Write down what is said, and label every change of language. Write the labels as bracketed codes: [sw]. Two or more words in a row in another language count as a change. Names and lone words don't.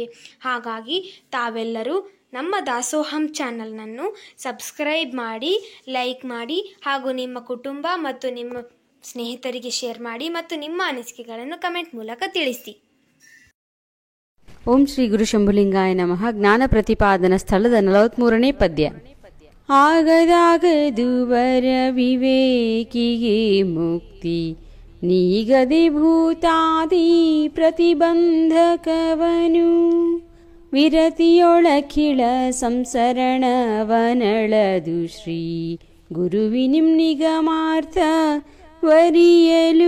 [kn] ಹಾಗಾಗಿ ತಾವೆಲ್ಲರೂ ನಮ್ಮ ದಾಸೋಹಂ ಚಾನಲ್ನನ್ನು ಸಬ್ಸ್ಕ್ರೈಬ್ ಮಾಡಿ, ಲೈಕ್ ಮಾಡಿ ಹಾಗೂ ನಿಮ್ಮ ಕುಟುಂಬ ಮತ್ತು ನಿಮ್ಮ ಸ್ನೇಹಿತರಿಗೆ ಶೇರ್ ಮಾಡಿ ಮತ್ತು ನಿಮ್ಮ ಅನಿಸಿಕೆಗಳನ್ನು ಕಮೆಂಟ್ ಮೂಲಕ ತಿಳಿಸಿ. [sa] ಓಂ ಶ್ರೀ ಗುರು ಶಂಭುಲಿಂಗಾಯ ನಮಃ. [kn] ಜ್ಞಾನ ಪ್ರತಿಪಾದನ ಸ್ಥಳದ 43ನೇ ಪದ್ಯ. ಆಗದಾಗದುವರ ವಿವೇಕಿಗೆ ಮುಕ್ತಿ, ನೀಗದೆ ಭೂತಾದಿ ಪ್ರತಿಬಂಧಕವನು. ವಿರತಿಯೊಳಖಿಳ ಸಂಸರಣವನಳದು ಶ್ರೀ ಗುರುವಿನಿಂ ನಿಗಮಾರ್ಥ ವರಿಯಲು.